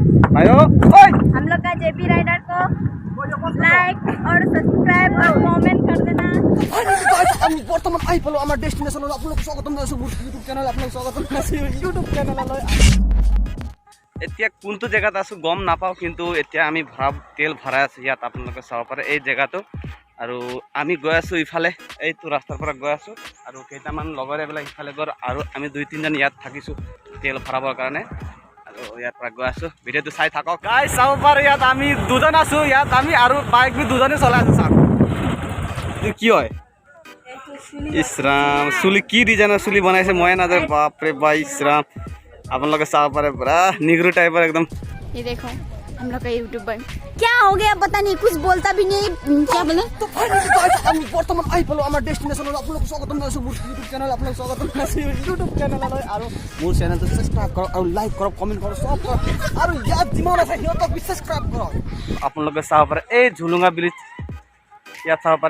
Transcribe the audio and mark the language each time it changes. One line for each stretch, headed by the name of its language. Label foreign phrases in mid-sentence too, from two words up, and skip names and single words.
Hindi: भाइयों हम लोग का जेपी राइडर को लाइक और सब्सक्राइब और कमेंट कर देना।
Assamese: আমি বর্তমান আই পালো আমার ডেস্টিনেশন হলো আপোনালোক স্বাগতম জনাইছো মোৰ ইউটিউব চেনেল আপোনালোক স্বাগতম জনাইছো ইউটিউব চেনেললৈ। এতিয়া কোনটো জেগাত আছো গম নাপাওঁ, কিন্তু এতিয়া আমি তেল ভৰাই আছো ইয়াত আপোনালোকে চাব পাৰে এই জেগাটো। আৰু আমি গৈ আছো ইফালে, এইটো ৰাস্তাৰ পৰা গৈ আছো আৰু কেইটামান লগৰে বিলাক ইফালে গ'ল আৰু আমি 2-3জন ইয়াত থাকিছো তেল ভৰাবৰ কাৰণে। আৰু ইয়াৰ পৰা গৈ আছো, ভিডিঅ'টো চাই থাকক গাইজ। চাব পাৰে ইয়াত আমি দুজন আছো, ইয়াত আমি আৰু বাইক বি দুজনে চলাই আছো। চাওক কি হয় ইছৰাম, চুলি কি ডিজাইনৰ চুলি বনাইছে মই নাজানো। বাপৰে বা ইছৰাম, আপোনালোকে চাব পাৰে পুৰা নিগ্ৰো টাইপৰ একদম।
Hindi: ये देखो हम लोग का यूट्यूबर क्या हो गया पता नहीं, कुछ बोलता भी नहीं। क्या बोले
Assamese: তো আমি বৰ্তমান আই পালো আমাৰ ডেস্টিনেশন হলো আপোনালোক স্বাগতম জনাইছো মোৰ ইউটিউব চেনেল আপোনালোক স্বাগতম জনাইছো ইউটিউব চেনেললৈ। আৰু মোৰ চেনেলটো সাবস্ক্ৰাইব কৰক আৰু লাইক কৰক কমেন্ট কৰক সব কৰক আৰু ইয়াত যিমান আছে সিহঁতক সাবস্ক্ৰাইব কৰক। আপোনালোকে চাব পাৰে এই ঝুলুঙা ব্ৰিজ ইয়াত চাব পাৰে।